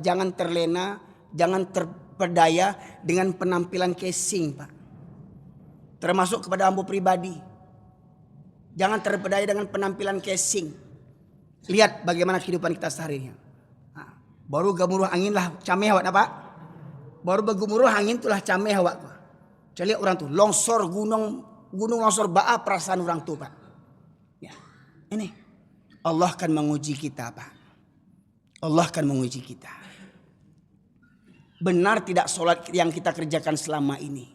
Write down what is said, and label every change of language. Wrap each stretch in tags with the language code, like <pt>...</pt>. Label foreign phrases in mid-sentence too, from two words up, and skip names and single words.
<id>Jangan terlena, jangan terperdaya dengan penampilan casing Pak. Termasuk kepada ambo pribadi. Jangan terperdaya dengan penampilan casing. Lihat bagaimana kehidupan kita sehari-hari.</id> <min>Nah, baru gemuruh angin lah cameh awak Pak. Baru bergemuruh angin itulah cameh awak Pak. Coba lihat orang tuh longsor gunung longsor baa perasaan orang tuh Pak.</min> <id>Ya. Ini Allah akan menguji kita, Pak. Allah akan menguji kita. Benar tidak sholat yang kita kerjakan selama ini?</id>